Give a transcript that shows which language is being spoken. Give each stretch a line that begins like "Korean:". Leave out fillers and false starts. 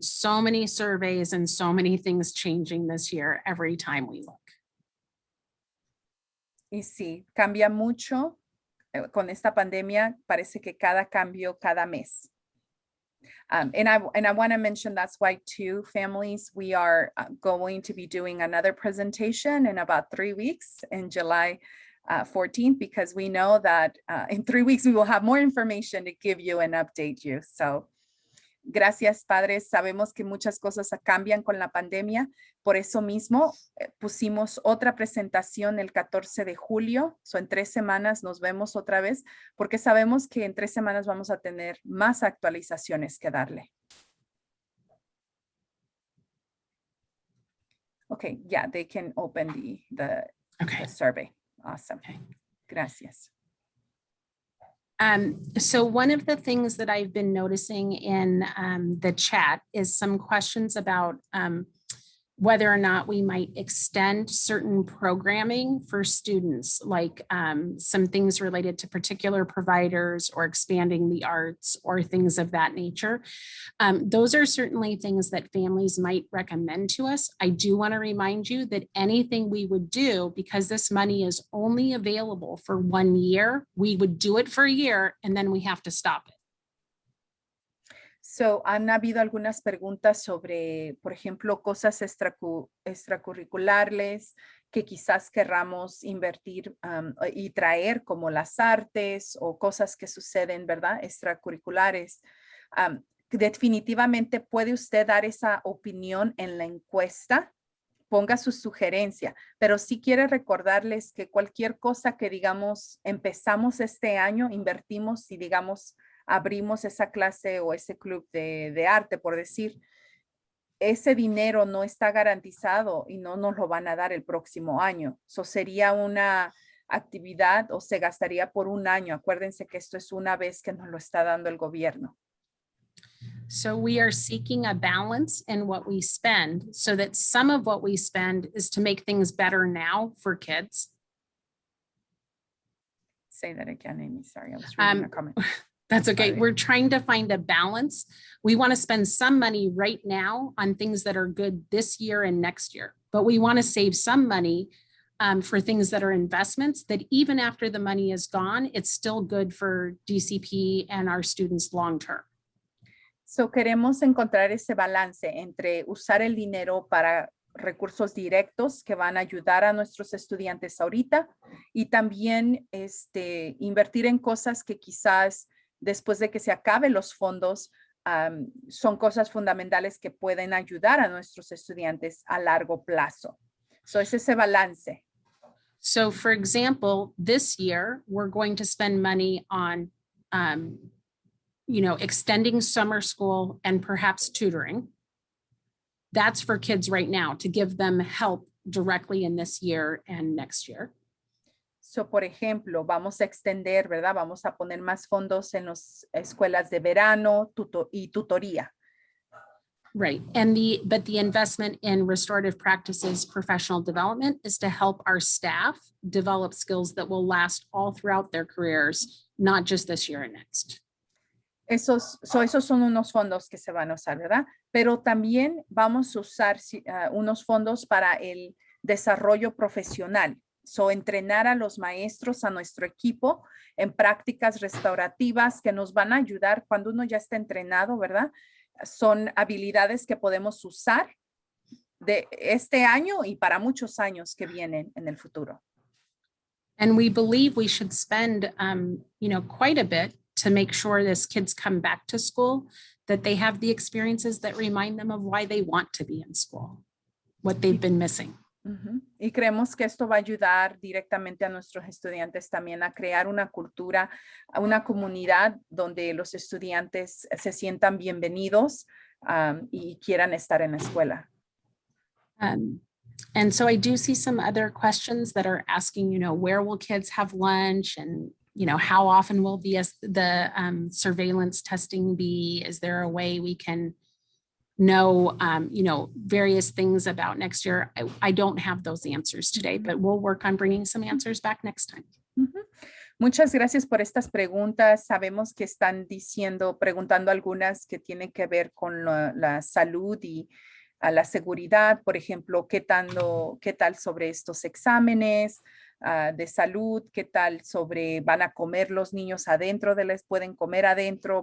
English: So many surveys and so many things changing this year every time we look.
Spanish: Y sí, cambia mucho. Con esta pandemia, parece que cada cambio cada mes.
English: And I want to mention that's why too, families, we are going to be doing another presentation in about 3 weeks in July 14th, because we know that in 3 weeks we will have more information to give you and update you.
Spanish: So gracias, padres. Sabemos que muchas cosas cambian con la pandemia. Por eso mismo pusimos otra presentación el 14 de julio. En 3 semanas nos vemos otra vez, porque sabemos que en 3 semanas vamos a tener más actualizaciones que darle.
English: Okay, yeah, they can open the survey. Awesome. Okay.
Spanish: Gracias.
English: So one of the things that I've been noticing in the chat is some questions about whether or not we might extend certain programming for students, like some things related to particular providers or expanding the arts or things of that nature. Those are certainly things that families might recommend to us. I do want to remind you that anything we would do, because this money is only available for 1 year, we would do it for a year and then we have to stop it.
Spanish: So, han habido algunas preguntas sobre, por ejemplo, cosas extracurriculares que quizás querramos invertir y traer, como las artes o cosas que suceden, ¿verdad? Extracurriculares. definitivamente puede usted dar esa opinión en la encuesta, ponga su sugerencia, pero sí quiere recordarles que cualquier cosa que digamos empezamos este año, invertimos y digamos abrimos esa clase o ese club de arte, por decir, ese dinero no está garantizado y no nos lo van a dar el próximo año. Eso sería una actividad o se gastaría por un año. Acuérdense que esto es una vez que nos lo está dando el gobierno.
English: So we are seeking a balance in what we spend so that some of what we spend is to make things better now for kids. Say that again, Amy. Sorry, I was reading a comment. That's okay. Sorry. We're trying to find a balance. We want to spend some money right now on things that are good this year and next year, but we want to save some money for things that are investments that even after the money is gone, it's still good for DCP and our students long-term.
Spanish: So queremos encontrar ese balance entre usar el dinero para recursos directos que van a ayudar a nuestros estudiantes ahorita y también invertir en cosas que quizás después de que se acaben los fondos son cosas fundamentales que pueden ayudar a nuestros estudiantes a largo plazo. So es ese balance.
English: So for example, this year, we're going to spend money on extending summer school and perhaps tutoring. That's for kids right now to give them help directly in this year and next year.
Spanish: So, por ejemplo, vamos a extender, ¿verdad? Vamos a poner más fondos en las escuelas de verano y tutoría.
English: Right. But the investment in restorative practices professional development is to help our staff develop skills that will last all throughout their careers, not just this year and next.
Spanish: Esos son unos fondos que se van a usar, ¿verdad? Pero también vamos a usar unos fondos para el desarrollo profesional. So, entrenar a los maestros, a nuestro equipo en prácticas restaurativas que nos van a ayudar cuando uno ya está entrenado, ¿verdad? Son habilidades que podemos usar de este año y para muchos años que vienen en el futuro.
English: And we believe we should spend, quite a bit to make sure as kids come back to school, that they have the experiences that remind them of why they want to be in school, what they've been missing. Uh-huh.
Spanish: Y creemos que esto va a ayudar directamente a nuestros estudiantes también a crear una cultura, una comunidad donde los estudiantes se sientan bienvenidos y quieran estar en la escuela.
English: And so I do see some other questions that are asking, where will kids have lunch and, how often will the surveillance testing be? Is there a way we can know, various things about next year? I don't have those answers today, but we'll work on bringing some answers back next time.
Spanish: Uh-huh. Muchas gracias por estas preguntas. Sabemos que están preguntando algunas que tienen que ver con la salud y a la seguridad, por ejemplo, ¿qué tal sobre estos exámenes de salud? ¿Qué tal sobre van a comer los niños adentro pueden comer adentro?